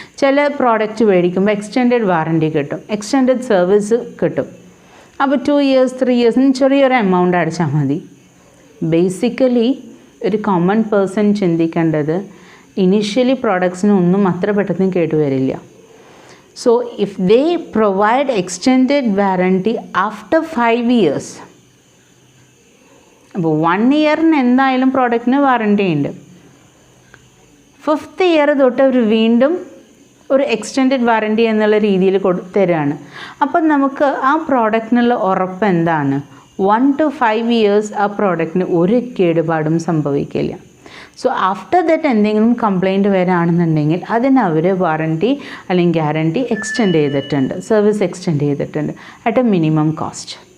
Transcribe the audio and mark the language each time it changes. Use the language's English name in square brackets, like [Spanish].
[Malayalam] ചില പ്രോഡക്റ്റ് മേടിക്കുമ്പോൾ extended warranty കിട്ടും, എക്സ്റ്റെൻഡഡ് സർവീസ് കിട്ടും. അപ്പോൾ 2 years 3 years ചെറിയൊരു എമൗണ്ട് അടച്ചാൽ മതി. ബേസിക്കലി ഒരു കോമൺ പേഴ്സൺ ചിന്തിക്കേണ്ടത് ഇനീഷ്യലി പ്രോഡക്ട്സിനൊന്നും അത്ര പെട്ടെന്ന് കേട്ടുവരില്ല. [English] So if they provide extended warranty after 5 years, [Malayalam] അപ്പോൾ 1 ഇയറിന് എന്തായാലും പ്രോഡക്റ്റിന് വാറണ്ടി ഉണ്ട്. 5th ഇയർ തൊട്ട് അവർ വീണ്ടും ഒരു എക്സ്റ്റെൻഡഡ് വാറണ്ടി എന്നുള്ള രീതിയിൽ തരാണ്. അപ്പം നമുക്ക് ആ പ്രോഡക്റ്റിനുള്ള ഉറപ്പ് എന്താണ്? 1 to 5 ഇയേഴ്സ് ആ പ്രോഡക്റ്റിന് ഒരു കേടുപാടും സംഭവിക്കില്ല. സോ ആഫ്റ്റർ ദാറ്റ് എന്തെങ്കിലും കംപ്ലൈൻറ്റ് വരാണെന്നുണ്ടെങ്കിൽ അതിന് അവർ വാറണ്ടി അല്ലെങ്കിൽ ഗ്യാരണ്ടി എക്സ്റ്റെൻഡ് ചെയ്തിട്ടുണ്ട്, സർവീസ് എക്സ്റ്റെൻഡ് ചെയ്തിട്ടുണ്ട് [English] At a minimum cost.